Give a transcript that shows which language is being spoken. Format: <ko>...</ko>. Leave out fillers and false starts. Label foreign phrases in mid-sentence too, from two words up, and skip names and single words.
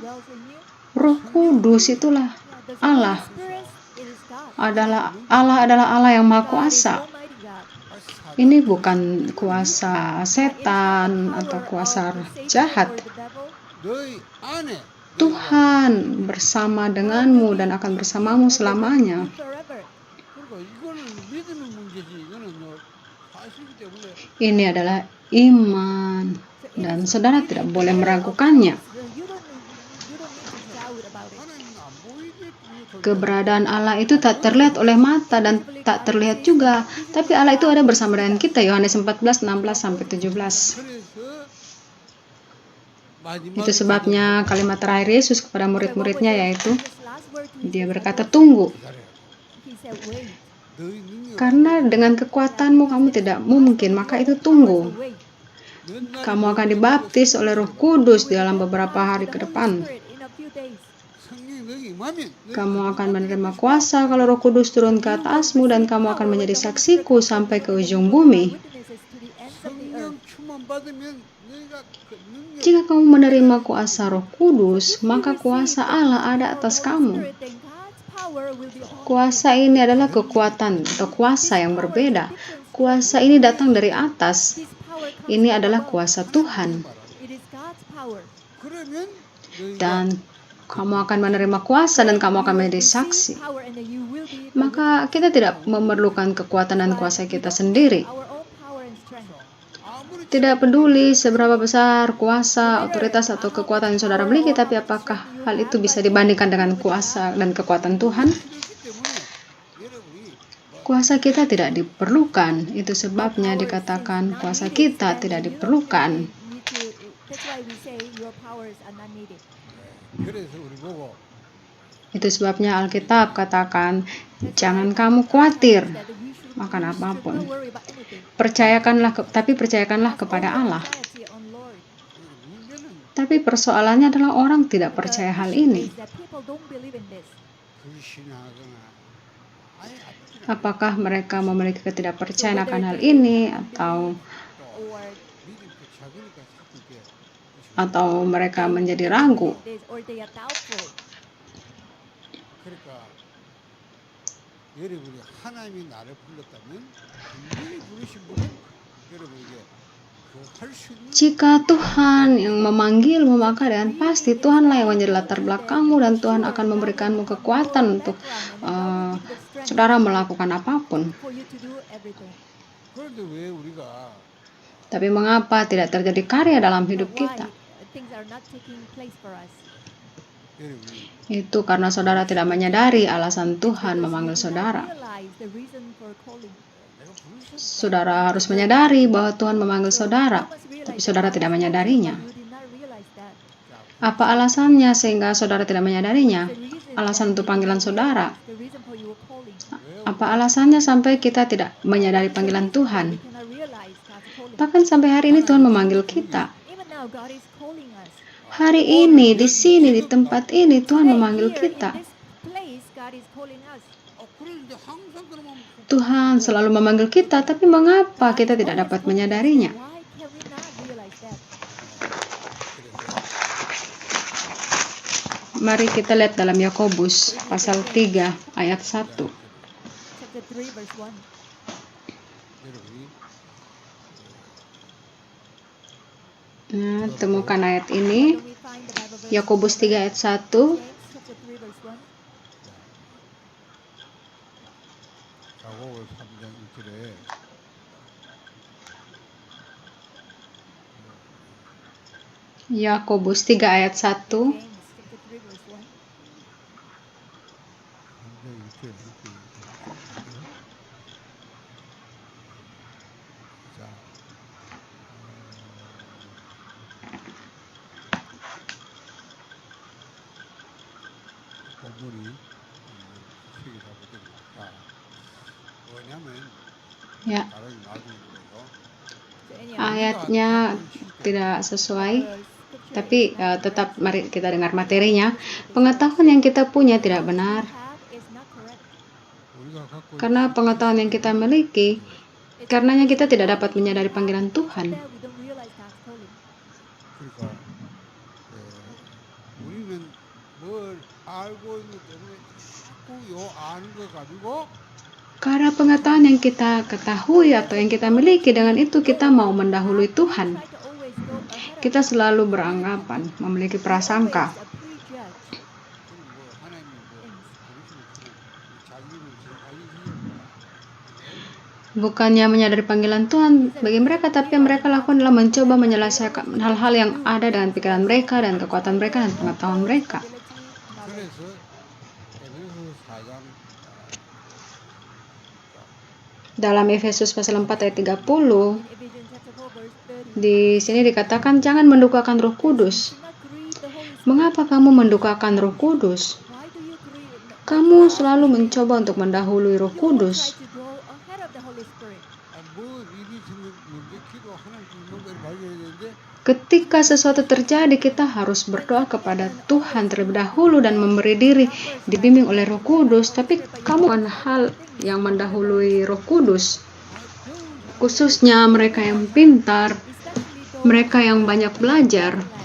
<id>Roh Kudus itulah Allah. Allah adalah Allah yang Maha Kuasa. Ini bukan kuasa setan atau kuasa jahat.</id> <ko>너희 안에</ko> <id>Tuhan bersama denganmu dan akan bersamamu selamanya.</id> <ko>그러니까 이거는 믿음의 문제지. 이거는 사실이기 때문에</ko> <id>Ini adalah iman dan saudara tidak boleh meragukannya.</id> <ko>하나님은 안 보이게</ko> <id>Keberadaan Allah itu tak terlihat oleh mata dan tak terlihat juga, tapi Allah itu ada bersama dengan kita. Yohanes 14, 16-17.</id> <ko>그래서</ko> <id>Itu sebabnya kalimat terakhir Yesus kepada murid-muridnya yaitu, dia berkata, tunggu.</id> <ko>너희 능력</ko> <id>Karena dengan kekuatanmu kamu tidak mungkin, maka itu tunggu. Kamu akan dibaptis oleh Roh Kudus dalam beberapa hari ke depan.</id> <ko>성령이 너희 임하면</ko> <id>Kamu akan menerima kuasa kalau Roh Kudus turun ke atasmu dan kamu akan menjadi saksiku sampai ke ujung bumi.</id> <ko>성령 충만 받으면 너희가 그 능력</ko> <id>Jika kamu menerima kuasa Roh Kudus, maka kuasa Allah ada atas kamu. Kuasa ini adalah kekuatan atau kuasa yang berbeda. Kuasa ini datang dari atas. Ini adalah kuasa Tuhan.</id> <ko>그러면 너희가</ko> <id>Dan kamu akan menerima kuasa dan kamu akan menjadi saksi. Maka kita tidak memerlukan kekuatan dan kuasa kita sendiri.</id> <ko>아무리</ko> <id>Tidak peduli seberapa besar kuasa, otoritas, atau kekuatan yang saudara miliki, tapi apakah hal itu bisa dibandingkan dengan kuasa dan kekuatan Tuhan?</id> <ko>필요하기 때문에 여러분이</ko> <id>Kuasa kita tidak diperlukan. Itu sebabnya dikatakan kuasa kita tidak diperlukan.</id> <ko>그래서 우리 보고</ko> <id>Itu sebabnya Alkitab katakan, jangan kamu khawatir makan apapun. Tapi percayakanlah kepada Allah.</id> <ko>문제는</ko> <id>Tapi persoalannya adalah orang tidak percaya hal ini.</id> <ko>불신하거나 아예 아프지</ko> <id>Apakah mereka memiliki ketidakpercayaan akan hal ini</id> <ko>믿음이 또 작으니까 자꾸 이렇게</ko> <id>atau mereka menjadi ragu?</id> <ko>그러니까 여러분이 하나님이 나를 불렀다면 분명히 부르신 분은 여러분에게 그 할 수 있는</ko> <id>Jika Tuhan yang memanggilmu, maka dengan pasti Tuhanlah yang menjadi latar belakangmu dan Tuhan akan memberikanmu kekuatan untuk saudara melakukan apapun.</id> <ko>그런데 왜 우리가</ko> <id>Tapi mengapa tidak terjadi karya dalam hidup kita?</id> <ko>여러분이</ko> <id>Itu karena saudara tidak menyadari alasan Tuhan memanggil saudara.</id> <ko>내가 부르셨다</ko> <id>Saudara harus menyadari bahwa Tuhan memanggil saudara, tapi saudara tidak menyadarinya. Apa alasannya sehingga saudara tidak menyadarinya? Alasan untuk panggilan saudara. Apa alasannya sampai kita tidak menyadari panggilan Tuhan? Bahkan sampai hari ini Tuhan memanggil kita. Hari ini, di sini, di tempat ini, Tuhan memanggil kita.</id> <ko>그런데 항상 그러면</ko> <id>Tuhan selalu memanggil kita, tapi mengapa kita tidak dapat menyadarinya? Mari kita lihat dalam Yakobus pasal 3 ayat 1.</id> <ko>여러분이</ko> <id>Nah, temukan ayat ini. Yakobus 3 ayat 1.</id> <ko>야고보 3장 1절에</ko> <id>Yakobus 3 ayat 1.</id> <en>James chapter 3 verse 1.</en> <ko>3장 6절 함께 읽을게요. 자, 본문이 책이 잘못됩니다. 자, 왜냐하면</ko> <id>Ya,</id> <ko>다른 나중에 거예요.</ko> <en>So anyhow,</en> <id>ayatnya tidak sesuai, tapi tetap mari kita dengar materinya. Pengetahuan yang kita punya tidak benar,</id> <ko>우리가 갖고</ko> <id>karena pengetahuan yang kita miliki, karenanya kita tidak dapat menyadari panggilan Tuhan.</id> <ko>그러니까 우리는 뭘 알고 있는 것 때문에 자꾸 요 아는 거 가지고</ko> <id>Karena pengetahuan yang kita ketahui atau yang kita miliki, dengan itu kita mau mendahului Tuhan. Kita selalu beranggapan, memiliki prasangka.</id> <ko>그럼 뭐 하나님이 뭐 그러시는 것처럼 자기 일을 알리시려고</ko> <id>Bukannya menyadari panggilan Tuhan bagi mereka, tapi yang mereka lakukan adalah mencoba menyelesaikan hal-hal yang ada dengan pikiran mereka dan kekuatan mereka dan pengetahuan mereka.</id> <ko>그래서 에베소 4장</ko> <id>Dalam Efesus pasal 4 ayat 30, di sini dikatakan jangan mendukakan Roh Kudus. Mengapa kamu mendukakan Roh Kudus? Kamu selalu mencoba untuk mendahului Roh Kudus.</id> <ko>뭐 일이 생겼는데 기도 하나님 주는 걸 발견해야 되는데</ko> <id>Ketika sesuatu terjadi, kita harus berdoa kepada Tuhan terlebih dahulu dan memberi diri dibimbing oleh Roh Kudus. Tapi kamu ada hal yang mendahului Roh Kudus, khususnya mereka yang pintar, mereka yang banyak belajar.</id>